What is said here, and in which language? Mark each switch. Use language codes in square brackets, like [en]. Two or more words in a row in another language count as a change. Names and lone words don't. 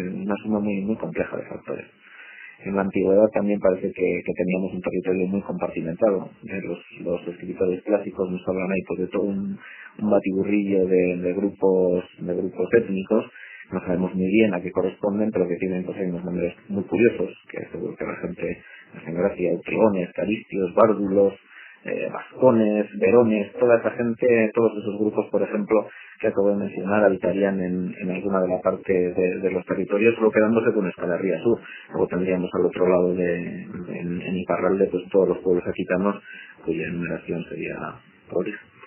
[es] De una suma muy compleja de factores. En la antigüedad también parece que teníamos un territorio muy compartimentado. Los escritores clásicos nos hablan ahí pues de todo un batiburrillo de grupos étnicos. No sabemos muy bien a qué corresponden, pero que tienen pues hay unos nombres muy curiosos, que seguro que la gente hacen gracia: utriones, caristios, bárdulos, vascones, verones, toda esa gente, todos esos grupos, por ejemplo, que acabo de mencionar, habitarían en alguna de la parte de los territorios, solo quedándose con Escalarría Sur. Luego tendríamos al otro lado en Iparralde, pues todos los pueblos aquitanos, cuya enumeración sería prolija.